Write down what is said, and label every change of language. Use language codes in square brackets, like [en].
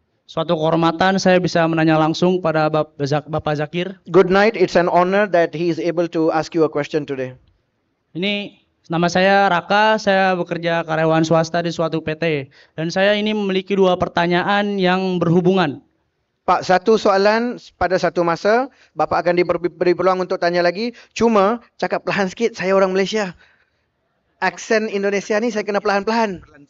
[id] Suatu kehormatan saya bisa menanya langsung pada Bapak Zakir. [en] Good night. It's an honor that he is able to ask you a question today. [id] Ini nama saya Raka, saya bekerja karyawan swasta di suatu PT. Dan saya ini memiliki dua pertanyaan yang berhubungan. [ms] Pak, satu soalan pada satu masa, Bapak akan diberi peluang untuk tanya lagi. Cuma, cakap perlahan sikit, saya orang Malaysia. Aksen Indonesia ni saya kena perlahan-perlahan.